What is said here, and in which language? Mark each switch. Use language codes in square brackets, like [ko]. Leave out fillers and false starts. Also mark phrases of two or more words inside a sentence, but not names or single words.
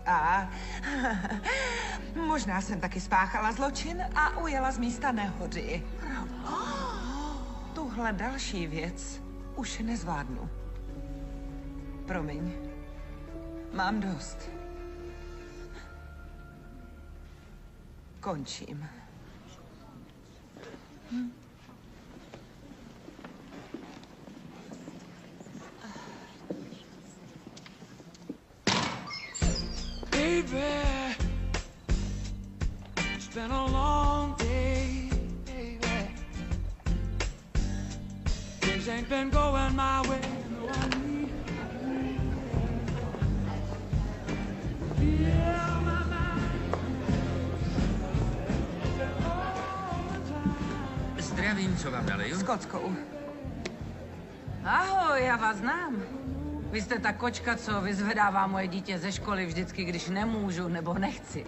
[cs] A možná jsem taky spáchala zločin a ujela z místa nehody. Tuhle další věc už nezvládnu. Promiň. Mám dost. Končím. [en] Baby, it's been a long day, baby. Things ain't been going my way. No, I need [cs] Zdravím, co vám naleju? S kockou. Ahoj, já vás znám. Vy jste ta kočka, co vyzvedává moje dítě ze školy vždycky, když nemůžu nebo nechci.